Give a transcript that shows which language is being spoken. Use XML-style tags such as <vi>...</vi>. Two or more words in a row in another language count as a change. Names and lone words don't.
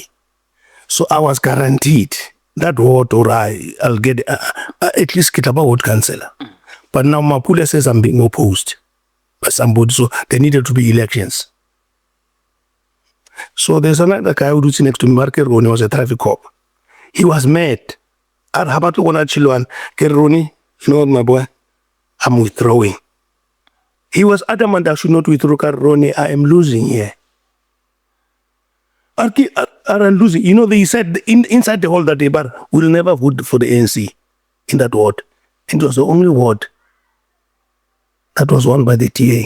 <en>So I was guaranteed that ward or I'll get at least Kitaba ward councillor. But now Mapule says I'm being opposed by somebody, so there needed to be elections. So there's another guy who was next to me, Roni, was a traffic cop. He was mad. Arhabatu wana chilwan, Roni, you know what, my boy? I'm withdrawing. He was adamant I should not withdraw, Roni, I am losing here. Are losing. You know, they said inside the hall that day, but we'll never vote for the ANC in that ward. It was the only ward that was won by the TA.</en>